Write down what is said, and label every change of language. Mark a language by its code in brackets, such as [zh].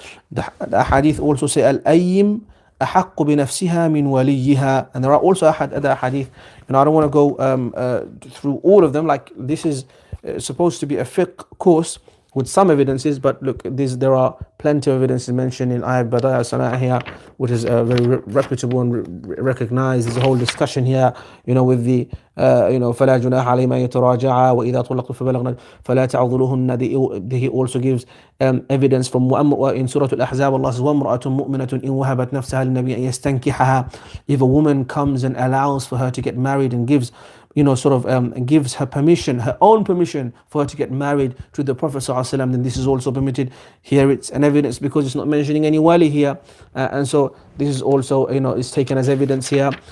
[en] The hadith also say al-ayyim [ar] أحق بنفسها من وليها, [en] and there are also other hadith, and I don't want to go through all of them. Like this is supposed to be a fiqh course with some evidences, but look, there are plenty of evidences mentioned in Ayat Badaya Sana'ah here, which is very reputable and recognized. There's a whole discussion here, with the [ar] فلا جناح عليهما يتراجعا وإذا طلقتم فبلغن فلا تعضلوهن. [en] He also gives evidence from in Surah Al-Ahzab. Allah says [ar] وَامْرَأَةٌ مُؤْمِنَةٌ إِنْ وَهَبَتْ نَفْسَهَا لِلنَّبِيِّ أَنْ يَسْتَنْكِحَهَا. [en] If a woman comes and allows for her to get married and gives gives her permission, her own permission for her to get married to the Prophet ﷺ, then this is also permitted. Here it's an evidence because it's not mentioning any wali here, and so this is also is taken as evidence here.